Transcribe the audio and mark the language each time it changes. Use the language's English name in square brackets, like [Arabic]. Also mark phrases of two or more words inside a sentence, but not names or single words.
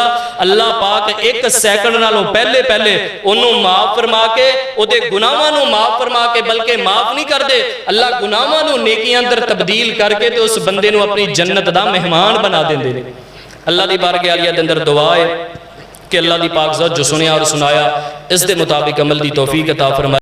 [Punjabi] اللہ پاک 1 سیکنڈ نالوں پہلے انہوں معاف فرما کے او دے گناہاں نوں معاف فرما کے, بلکہ معاف نہیں کر دے, اللہ گناہاں نوں نیکیاں اندر تبدیل کر کے تے اس بندے نوں اپنی جنت دا مہمان بنا دیندے نے. اللہ دی بارگاہ عالیہ دے اندر دعا ہے کہ اللہ دی پاک ذات جو سنیا اور سنایا اس دے مطابق عمل دی توفیق عطا فرمائے.